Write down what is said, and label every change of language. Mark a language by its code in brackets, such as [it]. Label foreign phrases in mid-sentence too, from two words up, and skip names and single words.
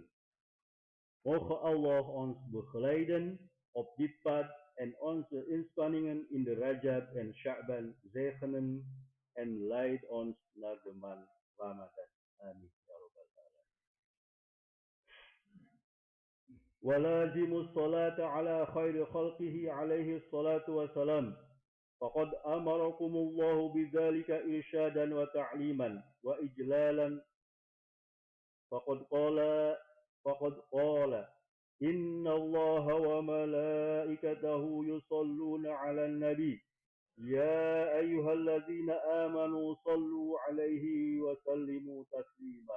[nl] Moge Allah ons begeleiden op dit pad en onze inspanningen in de Rajab en Sha'ban zegenen en leid ons naar de maand Ramadan. Amin. [ar] ولازم الصلاة على خير خلقه عليه الصلاة والسلام فقد أمركم الله بذلك إرشادا وتعليما وإجلالا. فقد قال فقد قال إن الله وملائكته يصلون على النبي يا أيها الذين آمنوا صلوا عليه وسلموا تسليما.